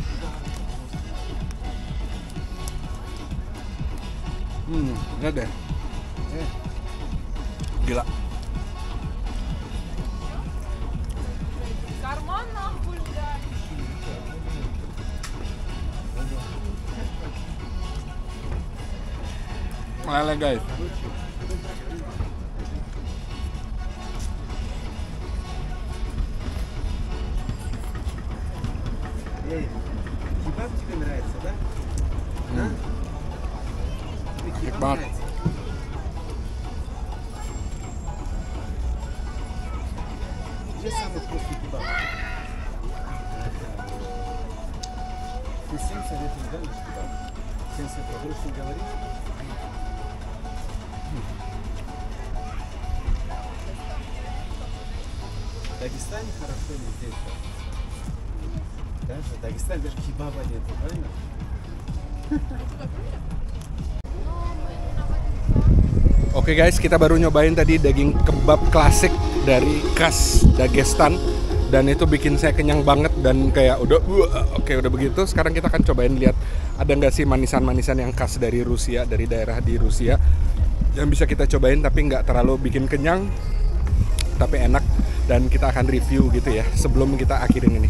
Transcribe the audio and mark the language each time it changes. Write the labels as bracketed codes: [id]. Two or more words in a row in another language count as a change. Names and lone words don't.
[id] Lihat deh. Gila. Meleleh guys. [ru] Кебаб тебе нравится, да? [id] Enak banget. [ru] Где самый вкусный кебаб? Ты всем советуешь, да, наш кебаб? Всем советуешь, лучше не говорить? В Дагестане хорошо или здесь? Да, в Дагестане даже кебаба нет, правильно? [id] Oke guys, kita baru nyobain tadi daging kebab klasik dari khas Dagestan. Dan itu bikin saya kenyang banget dan kayak udah begitu. Sekarang kita akan cobain lihat ada nggak sih manisan-manisan yang khas dari Rusia, dari daerah di Rusia yang bisa kita cobain tapi nggak terlalu bikin kenyang tapi enak, dan kita akan review gitu ya sebelum kita akhirin ini.